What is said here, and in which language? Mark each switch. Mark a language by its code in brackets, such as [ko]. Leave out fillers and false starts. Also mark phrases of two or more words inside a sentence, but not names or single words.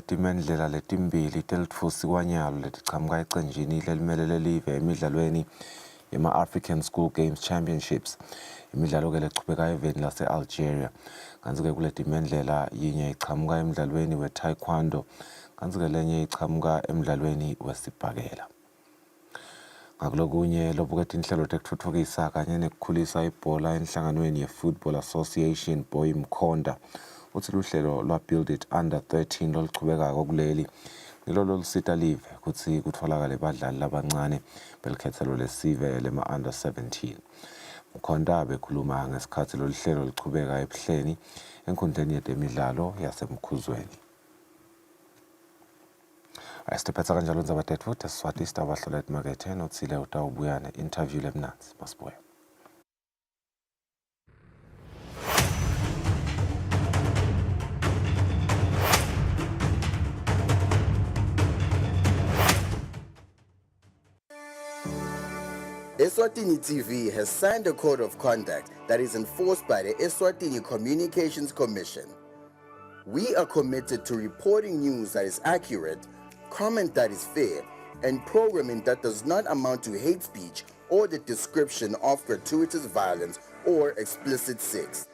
[ss] timendlela letimbili telitfusi nyalo letichamuka ecenjini lelimelele live emidlalweni yema-African School Games Championships. Imidlalo ke lechubeka eveni lase-Algeria. Kanti-ke kule timendlela yinye ichamuka emdlalweni we-taekwondo, kanti-ke lenye ichamuka emdlalweni wesibhakela. Ngakulokunye lobuketa inhlelo tekutfutfukisa kanye nekukhulisa ibhola enhlanganweni ye-Football Association Boy Mkhonda. Uthi luhlelo lwa-Build It Under 13 loluchubekako kuleli ngilo lolusita live kutsi kutfolakale badlali labancane belikhethelo lesive lema-Under 17. Mkhonda bekhuluma ngesikhathi loluhlelo luchubeka ebuhleni enkhundleni yetemidlalo yasemkhuzweni. Sitiphetsa kanjalo ndzabadetfu tesiswati sitabahlola etimakethe notsile utawubuya ne-interview lemnanzi masibuya. [en] Eswatini TV has signed a code of conduct that is enforced by the Eswatini Communications Commission. We are committed to reporting news that is accurate, comment that is fair, and programming that does not amount to hate speech or the description of gratuitous violence or explicit sex.